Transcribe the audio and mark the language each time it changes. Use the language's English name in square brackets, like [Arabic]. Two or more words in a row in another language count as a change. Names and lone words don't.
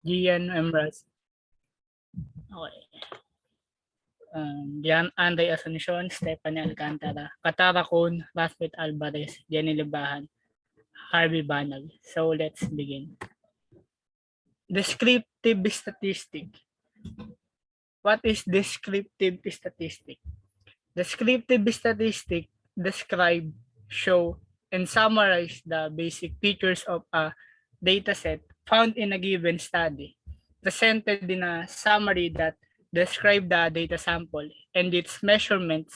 [English] Gian Emraz. Okay. Gian Anday Asuncion, Stephanie Alcantara, Katara Kun, Rasmet Alvarez, Jenny Libahan, Harvey Banag. So let's begin. Descriptive statistic. What is descriptive statistic? Descriptive statistic describe, show, and summarize the basic features of a dataset found in a given study, presented in a summary that describe the data sample and its measurements.